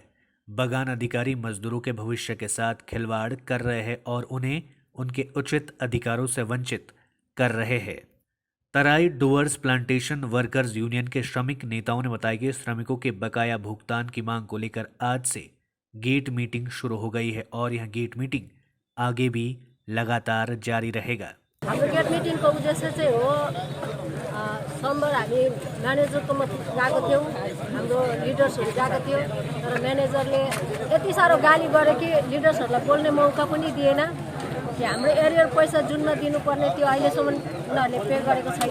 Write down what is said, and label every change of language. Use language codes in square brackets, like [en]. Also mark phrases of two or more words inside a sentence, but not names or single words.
[hi] बागान अधिकारी मजदूरों के भविष्य के साथ खिलवाड़ कर रहे हैं और उन्हें उनके उचित अधिकारों से वंचित कर रहे हैं। तराई डूअर्स प्लांटेशन वर्कर्स यूनियन के श्रमिक नेताओं ने बताया कि श्रमिकों के बकाया भुगतान की मांग को लेकर आज से [en] gate meeting [hi] शुरू हो गई है और यह [en] gate meeting [hi] आगे भी लगातार जारी रहेगा। [ne] हाम्रो [en] gate meeting [ne] उद्देश्य चाहिँ हो सोमबार हामी म्यानेजरकोमा गएको थियौँ, हाम्रो लिडर्सहरू गएको थियो, तर म्यानेजरले यति साह्रो गाली गरे कि लिडर्सहरूलाई बोल्ने मौका पनि दिएन कि हाम्रो एरियर पैसा जुनमा दिनुपर्ने त्यो अहिलेसम्म उनीहरूले पे गरेको छैन।